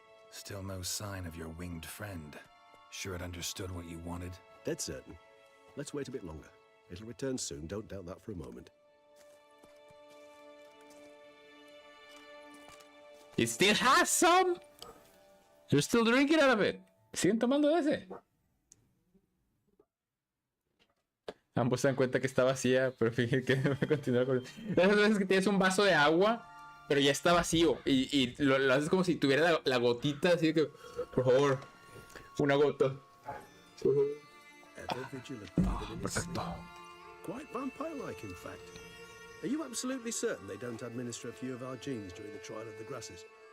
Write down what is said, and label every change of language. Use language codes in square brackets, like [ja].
[en] Still no sign of your winged friend. Sure it understood what you wanted? Dead certain. Let's wait a bit longer. It'll return soon, don't doubt that for a moment. It still has some. You're still drinking out of it. [es] Siguen tomando de ese. Ambos se dan cuenta que está vacía, pero fíjense que me continúa con. Esas veces que tienes un vaso de agua, pero ya está vacío. Y lo haces como si tuviera la gotita, así que, por favor, una gota. [en] Ever vigilant, even in his sleep. Quite vampire-like, in fact. Are you absolutely certain they don't administer a few of our genes during the trial of the grasses?